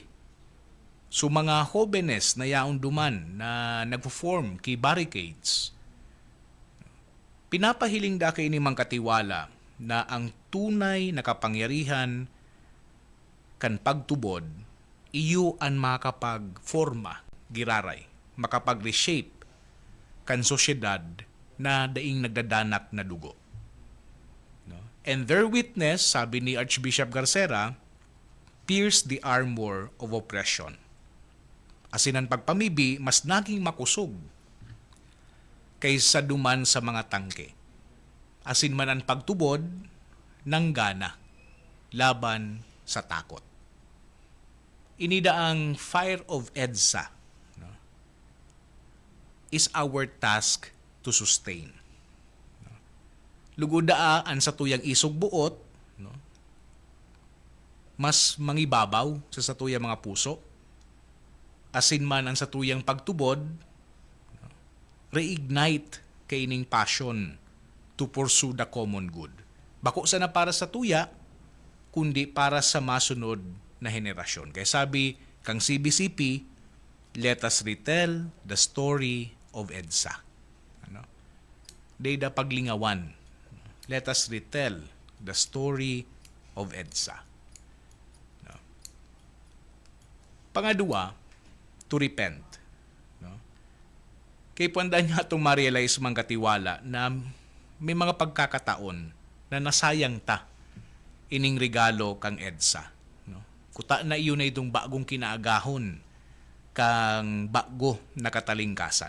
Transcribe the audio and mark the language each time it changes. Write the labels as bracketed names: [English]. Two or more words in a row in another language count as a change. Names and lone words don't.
[Bikol] So mga jóvenes na yaon duman na nagpo-form ki barricades, pinapahiling da kay ni mangkatiwala na ang tunay na kapangyarihan kan pagtubod, iyo ang makapagforma, giraray, makapag-reshape kan sosyedad na daing nagdadanak na dugo. [English] No? And their witness, [Bikol] sabi ni Archbishop Garcera, [English] pierce the armor of oppression. [Bikol] Asinan pagpamibi, mas naging makusog kaysa duman sa mga tangke. Asin man ang pagtubod ng gana laban sa takot. Inida ang [English] fire of EDSA, no, is our task to sustain. [Bikol] No? Lugudaan sa tuyang isog buot, no, mas mangibabaw sa satuyang mga puso, asin man ang satuyang pagtubod, no, reignite kaining [English] passion to pursue the common good. [Bikol] Bako sana para sa tuya, kundi para sa masunod na henerasyon. Kaya sabi kang CBCP, [English] let us retell the story of EDSA. Ano? [Bikol] Dayda paglingawan. [English] Let us retell the story of EDSA. [Bikol] No? Pangadua, [English] to repent. [Bikol] No? Kaya puanda niya itong ma-realize mang katiwala na may mga pagkakataon na nasayang ta ining regalo kang EDSA. No? Kuta na iyon na itong bagong kinaagahon kang bago na katalingkasan.